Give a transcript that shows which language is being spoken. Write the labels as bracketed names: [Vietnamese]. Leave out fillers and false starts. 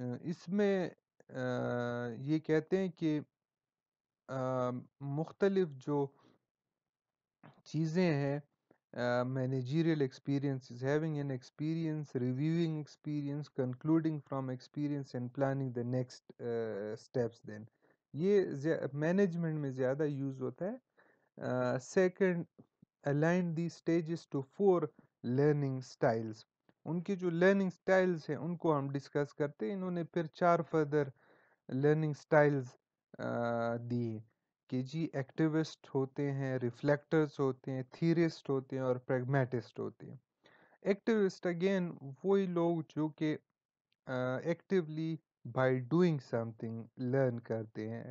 [Urdu] اس میں یہ کہتے ہیں کہ مختلف جو چیزیں ہیں، [English] managerial experiences, having an experience, reviewing experience, concluding from experience and planning the next steps. [Urdu] Then یہ مینجمنٹ میں زیادہ یوز ہوتا ہے. [English] Second, align these stages to 4 learning styles. [Urdu] ان کی جو لرننگ سٹائلز ہیں ان کو ہم ڈسکس کرتے ہیں. انہوں نے پھر 4 فردر لرننگ سٹائلز دی کہ جی ایکٹیوسٹ ہوتے ہیں، ریفلیکٹرز ہوتے ہیں، تھیرسٹ ہوتے ہیں اور پریگمیٹسٹ ہوتے ہیں. ایکٹیوسٹ اگین وہی لوگ جو کہ actually by doing some thing learn کرتے ہیں.